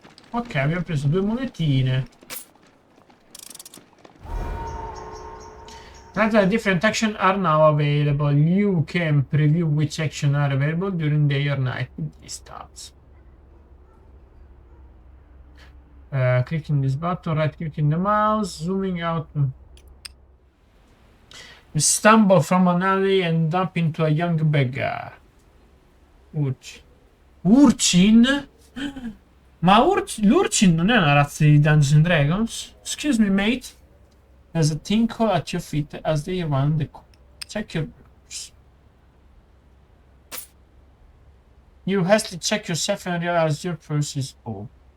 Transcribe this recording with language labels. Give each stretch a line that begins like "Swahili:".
Italian: Ok, abbiamo preso 2 monetine.
English: Different actions are now available. You can preview which actions are available during day or night with these tabs. Clicking this button, right clicking the mouse, zooming out. You stumble from an alley and dump into a young beggar. Urchin. Urchin?
Italian: Ma l'Urchin non è una razza di Dungeons and Dragons?
English: Excuse me, mate. There's a tinkle at your feet as they run the corner. Check your boots. You hastily check yourself and realize your purse is open.